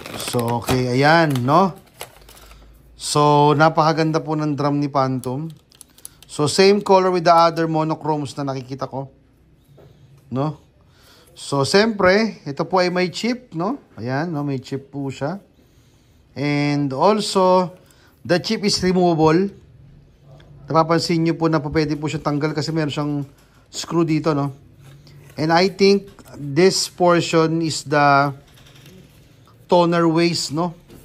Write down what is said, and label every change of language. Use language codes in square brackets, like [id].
[tl] So, okay, ayan, no? So, napakaganda po ng drum ni Phantom. So, [en] same color with the other monochromes [tl] na nakikita ko. No? So, siyempre, ito po ay may chip, no? Ayan, no? May chip po siya. [en] And also, the chip is removable. [tl] Napapansin nyo po na pwede po siya tanggal kasi meron siyang screw dito, no? [en] And I think this portion is the toner waste, no?